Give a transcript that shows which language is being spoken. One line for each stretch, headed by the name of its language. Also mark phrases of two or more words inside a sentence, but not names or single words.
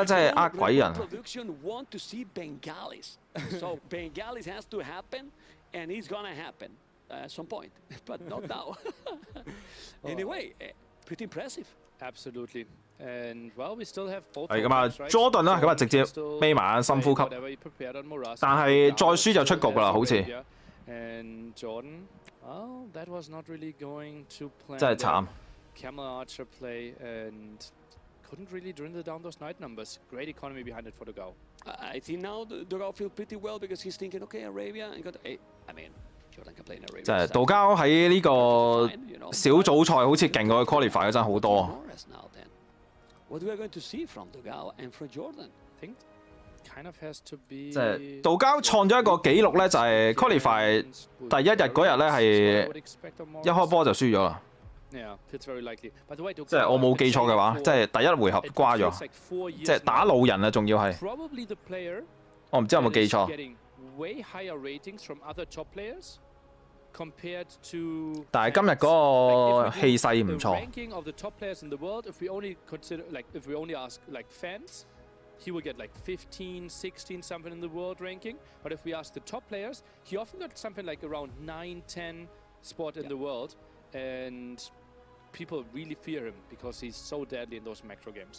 Cantonese: 即係呃鬼人。係咁啊 ，Jordan 啦，咁啊直接眯埋眼深呼吸。但係再輸就出局㗎啦，好似。真係慘。
English: Camel Archer play and couldn't really dwindle down those knight numbers. Great economy behind it for Dogao. I think now Dogao feel pretty well because he's thinking, okay, Arabia and got. I mean, Jordan can play in Arabia.
Cantonese: 即係道交喺呢個小組賽好似勁過佢 qualify 嗰陣好多。
English: What we are going to see from Dogao and from Jordan? Think kind of has to be.
Cantonese: 即係道交創咗一個紀錄咧，就係 qualify 第一日嗰日咧係一開波就輸咗啦。即係我冇記錯嘅話，即係第一回合瓜咗，即係打老人啊，仲要係。我唔知有冇記錯。但係今日嗰個氣勢唔錯。
English: He will get like 15, 16, something in the world ranking. But if we ask the top players, he often got something like around 9, 10 spot in the world. And people really fear him because he's so deadly in those macro games.